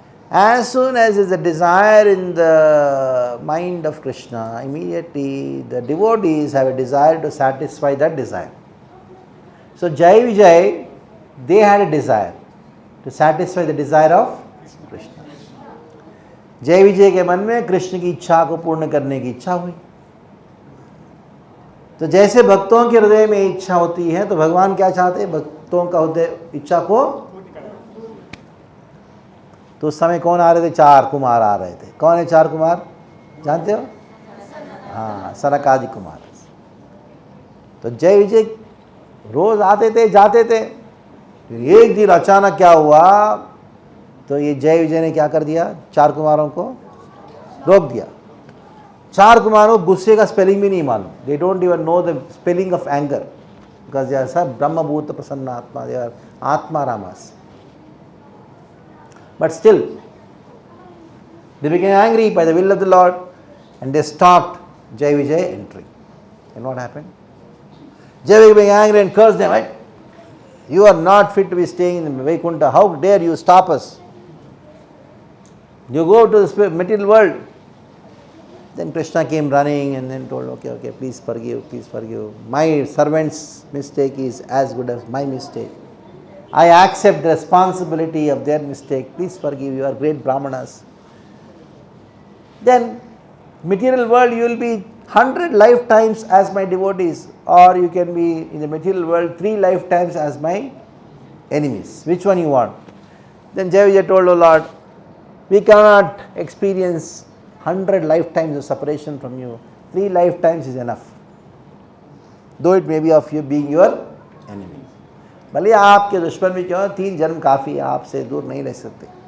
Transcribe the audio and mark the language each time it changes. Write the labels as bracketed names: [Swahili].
[English] As soon as there is a desire in the mind of Krishna, immediately the devotees have a desire to satisfy that desire. So Jai Vijay, they had a desire to satisfy the desire of Krishna. [Hindi] जय विजय के मन में कृष्ण की इच्छा को पूर्ण करने की इच्छा हुई. तो जैसे भक्तों के हृदय में इच्छा होती है, तो भगवान क्या चाहते हैं? भक्तों का हृदय इच्छा को. तो उस समय कौन आ रहे थे? 4 कुमार आ रहे थे. कौन है 4 कुमार? जानते हो? हाँ, सनकादि कुमार. तो जय विजय रोज आते थे, जाते थे. एक दिन अचानक क्या हुआ? तो ये जय विजय ने क्या कर दिया? 4 कुमारों को रोक दिया. 4 कुमारों को गुस्से का स्पेलिंग भी नहीं मालूम. [English] They don't even know the spelling of anger, because they are सब ब्रह्मभूत प्रसन्न आत्मा, दे आर आत्मा रामास. But still, they became angry by the will of the Lord and they stopped Jai Vijay entering. And what happened? Jai Vijay became angry and cursed them. Right? You are not fit to be staying in Vaikuntha. How dare you stop us? You go to the material world. Then Krishna came running and then told, okay, please forgive. My servant's mistake is as good as my mistake. I accept the responsibility of their mistake. Please forgive, you are great Brahmanas. Then, material world, you will be 100 lifetimes as my devotees, or you can be in the material world 3 lifetimes as my enemies. Which one you want? Then Jai Vijay told, O Lord, we cannot experience 100 lifetimes of separation from you. 3 lifetimes is enough. Though it may be of you being your enemy. [Hindi] भले आपके दुश्मन भी क्यों, 3 जन्म काफ़ी है, आपसे दूर नहीं रह सकते.